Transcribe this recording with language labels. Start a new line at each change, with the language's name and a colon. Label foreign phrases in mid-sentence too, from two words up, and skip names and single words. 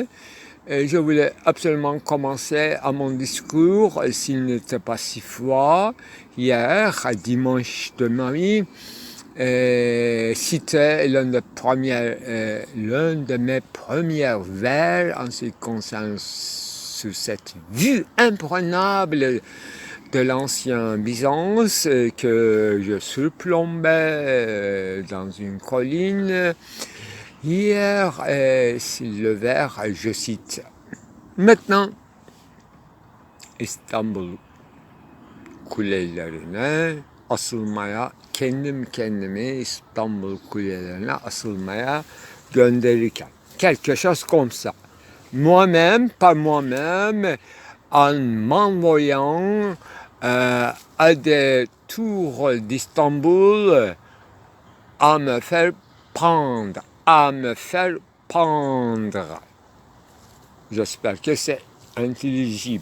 French: Et je voulais absolument commencer à mon discours, s'il n'était pas si froid, hier, dimanche de Marie, citer l'un de mes premiers vers en ce qui concerne sur cette vue imprenable de l'ancien Byzance que je surplombais dans une colline. Hier, le vers, je cite, maintenant,
Turkish: İstanbul kulelerine asılmaya, kendimi İstanbul kulelerine asılmaya gönderirken.
French: Quelque chose comme ça. Moi-même, par moi-même, en m'envoyant à des tours d'Istanbul à me faire pendre. J'espère que c'est intelligible.